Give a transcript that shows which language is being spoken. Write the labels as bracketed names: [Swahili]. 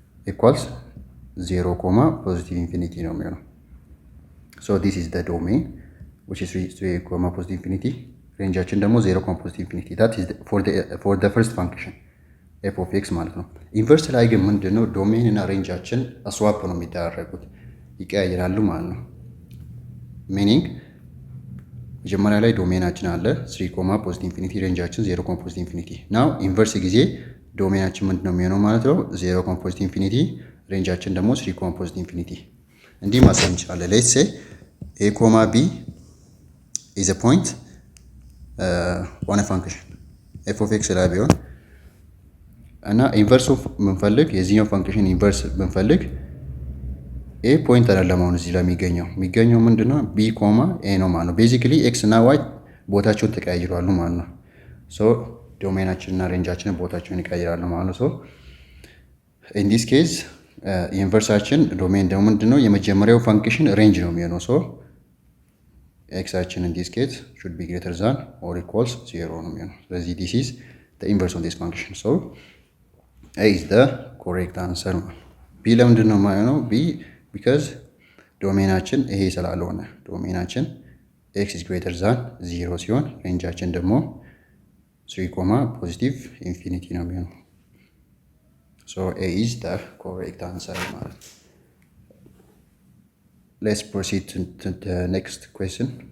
[English] equals 0 comma positive infinity ነው የሚሆነው። so this is the domain which is 3 comma positive infinity ሬንጃችን ደግሞ 0 comma positive infinity that is for the first function f of x ማለት ነው። [Amharic] ኢንቨርስ ላይ ግን ምንድነው ዶሜን እና ሬንጃችን ስዋፕ ነው የሚደረጉት ይቀያየራሉ ማለት ነው። [English] meaning [Amharic] መጀመሪያ ላይ ዶሜናችን አለ 3 ኮማ ፖዚቲቭ ኢንፊኒቲ ሬንጃችን 0 ኮማ ፖዚቲቭ ኢንፊኒቲ ናው ኢንቨርስ ጊዜ ዶሜናችን ምንድን ነው የሚሆነው ማለት ነው 0 ኮማ ፖዚቲቭ ኢንፊኒቲ ሬንጃችን ደግሞ 3 ኮማ ፖዚቲቭ ኢንፊኒቲ እንዲህ ማሰብ እንችላለን። [English] ሌትስ ሴ a ኮማ b is a point on a function f of x [Amharic] ላይ ቢሆን እና ኢንቨርስ ኦፍ ብንፈልግ የዚህኛው ፈንክሽን ኢንቨርስ ብንፈልግ ኤ ፖይንት አይደለም አሁን እዚህ ላይ የሚገኘው ምንድነው ቢ ኮማ ኤ ነው ማለት ነው። ቤዚክሊ ኤክስ እና ዋይ ቦታቸውን ተቀያይሯሉ ማለት ነው። ሶ ዶሜናችን እና ሬንጃችን ቦታቸውን ይቀያይራሉ ማለት ነው። ሶ ኢን ዲስ ኬዝ ኢንቨርሳችን ዶሜን ደግሞ ምንድነው የመጀመሪያው ፈንክሽን ሬንጅ ነው የሚሆነው። ሶ [English] ኤክሳችን ኢን ዲስ ኬዝ should be greater than or equals 0 [Amharic] ነው የሚሆነው። ስለዚህ [English] this is the inverse of this function. So A is the correct answer. B [Amharic] ለምንድን ነው የማይሆነው? [English] B because [Amharic] ዶሜናችን ይሄ ስላልሆነ ዶሜናችን [English] x is greater than 0 [Amharic] ሲሆን ሬንጃችን ደግሞ 3 ኮማ ፖዚቲቭ ኢንፊኒቲ ነው የሚሆነው። [English] So A is the correct answer [Amharic] ማለት ነው። [English] Let's proceed to the next question.